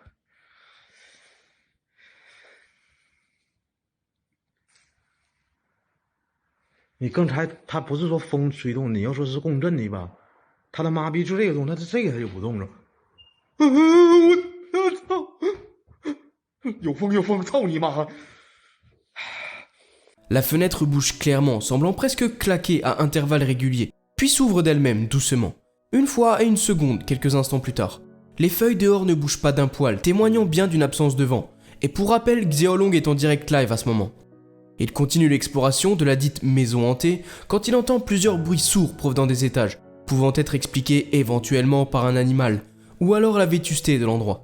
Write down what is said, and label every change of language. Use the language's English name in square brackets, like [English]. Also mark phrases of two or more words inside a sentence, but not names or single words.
[Chinese] 你刚才他不是说风吹动，你要说是共振的吧？他妈逼就这个动，他这个他就不动了。我操！有风！操你妈！ [French] La fenêtre bouge clairement, semblant presque claquer à intervalles réguliers, puis s'ouvre d'elle-même doucement. Une fois et une seconde, quelques instants plus tard. Les feuilles dehors ne bougent pas d'un poil, témoignant bien d'une absence de vent. Et pour rappel, Xiaolong est en direct live à ce moment. Il continue l'exploration de la dite maison hantée quand il entend plusieurs bruits sourds provenant des étages, pouvant être expliqués éventuellement par un animal, ou alors la vétusté de l'endroit.